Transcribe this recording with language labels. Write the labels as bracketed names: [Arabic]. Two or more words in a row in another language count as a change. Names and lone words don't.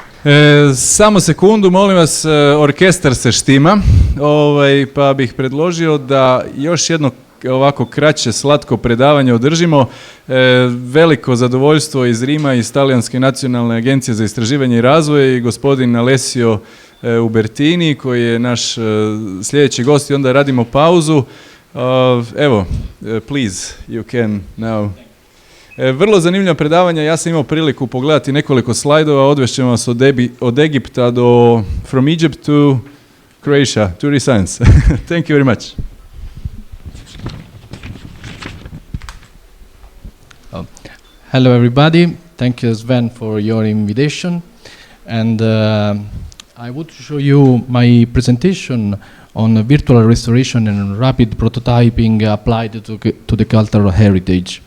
[Croatian] Samo sekundu, molim vas, orkestar se štima, pa bih predložio da još jedno ovako kraće, slatko predavanje održimo. Veliko zadovoljstvo iz Rima, iz Talijanske nacionalne agencije za istraživanje i razvoj, i gospodin Alessio Ubertini, koji je naš sljedeći gost, i onda radimo pauzu. Evo, [English] please, you can now. [Croatian] Vrlo zanimljivo predavanje, ja sam imao priliku pogledati nekoliko slajdova, odvešćemo vas od Egipta do [English] From Egypt to Croatia, to RiScience. Thank you very much. Hello everybody, thank you Sven for your invitation, and I would show you my presentation on virtual restoration and rapid prototyping applied to the cultural heritage.